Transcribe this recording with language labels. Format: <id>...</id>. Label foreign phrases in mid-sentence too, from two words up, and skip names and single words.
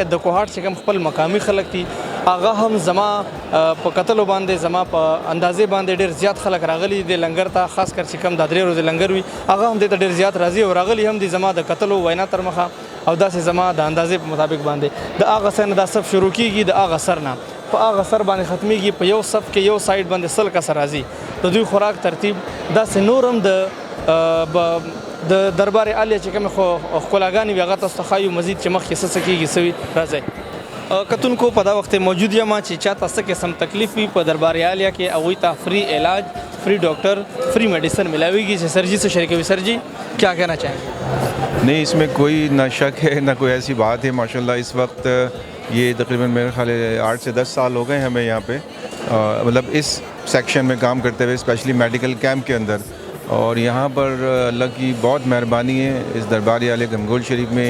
<ps>د کوهاټ چې کوم خپل مقامي خلک دي هغه هم زما په کتلو باندې زما په اندازې باندې ډېر زیات خلک راغلي دي لنګر ته، خاص کر چې کوم دا 3 ورځې لنګر وي هغه هم دې ته ډېر زیات راځي او راغلي هم دي زما د کتلو وینا تر مخه او داسې زما د اندازې په مطابق باندې د هغه ځای نه دا صف شروع کېږي، د هغه سر نه په هغه سر باندې ختمېږي، په یو صف کې یو سایډ باندې 100 کسه راځي. د دوی خوراک ترتیب داسې نور هم د دربار عالیه چې کومې ښکلاګانې وي هغه تاسو ته ښایو مزید چې مخکې څه کېږي څه وي. راځئ کتونکو په دا وخت موجود یم چې چاته څه قسم تکلیف وي په دربار عالیه کې هغوی ته فری علاج،</ps> <en>free doctor, free medicine</en> <ps>ملاویږي. چې</ps> <ur>سر جی سے شریک ہوئی. سر جی کیا کہنا چاہیں؟ نہیں اس میں کوئی نہ شک ہے نہ کوئی ایسی بات ہے. ماشاءاللہ اس وقت یہ تقریباً میرے خیال ہے 8 سے 10 سال ہو گئے ہمیں یہاں پہ مطلب اس سیکشن میں کام کرتے ہوئے، اسپیشلی</ur> <en>medical camp</en> <ur>کے اندر. اور یہاں پر اللہ کی بہت مہربانی ہے اس دربار عالیہ گھمکول شریف میں.</ur>